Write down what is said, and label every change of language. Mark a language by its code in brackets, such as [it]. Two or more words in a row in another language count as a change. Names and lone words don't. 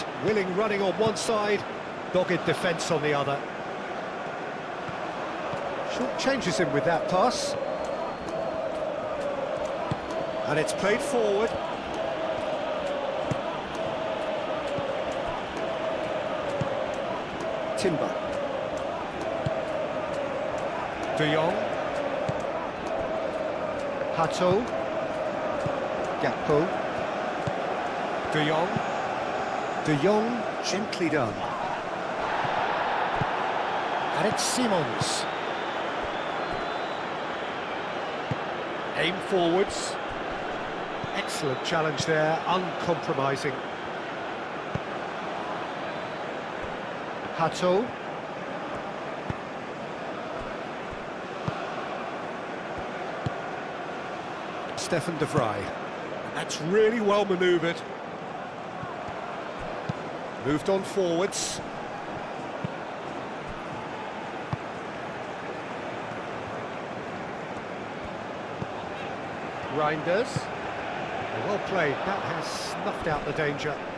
[en] Willing running on one side, dogged defence on the other. Short changes him with that pass. And it's played forward. Timber. De Jong. Hato. Gakpo. De Jong. De Jong, gently done. And it's Simons. Aim forwards. Excellent challenge there, uncompromising. Hato. Stefan de Vrij. That's really well manoeuvred. Moved on forwards. Reinders. Well played, that has snuffed out the danger.